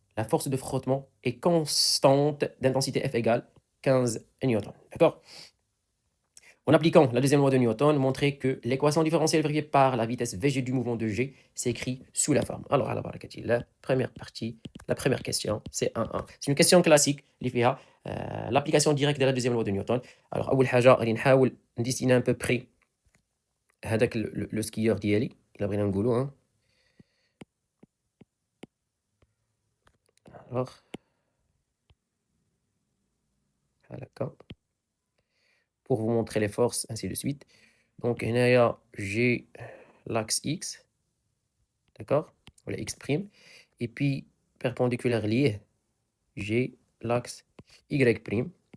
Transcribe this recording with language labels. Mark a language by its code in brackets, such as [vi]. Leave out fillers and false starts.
[fr] La force de frottement est constante d'intensité F égale 15 newtons. D'accord. En appliquant la deuxième loi de Newton, montrer que l'équation différentielle vérifiée par la vitesse VG du mouvement de G s'écrit sous la forme. Alors, à la première partie, la première question, c'est 1-1. C'est une question classique, l'application directe de la deuxième loi de Newton. [ar] Alors, أول حاجة غادي نحاول نديستيني [fr] à peu près [ar] هذاك le skieur ديالي إلا بغينا نقولو. [fr] Alors, pour vous montrer les forces, ainsi de suite. Donc, j'ai l'axe X, d'accord, voilà X', et puis perpendiculaire lié, j'ai l'axe Y'.